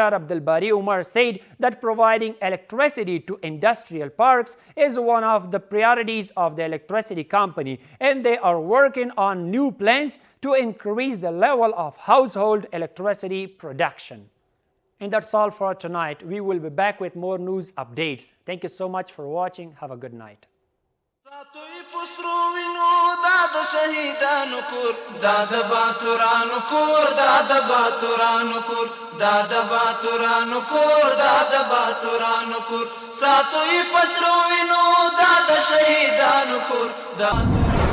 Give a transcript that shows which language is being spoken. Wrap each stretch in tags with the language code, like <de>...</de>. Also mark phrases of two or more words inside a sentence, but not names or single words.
<en>Abdul Bari Umar said that providing electricity to industrial parks is one of the priorities of the electricity company, and they are working on new plans to increase the level of household electricity production. And that's all for tonight. We will be back with more news updates. Thank you so much for watching. Have a good night.</en> <ps>شهیدانو کور دا د باتورانو کور دا د باتورانو کور دا د باتورانو کور دا د باتورانو کور ساتوي پسرو وینو دا د شهیدانو کور دا</ps>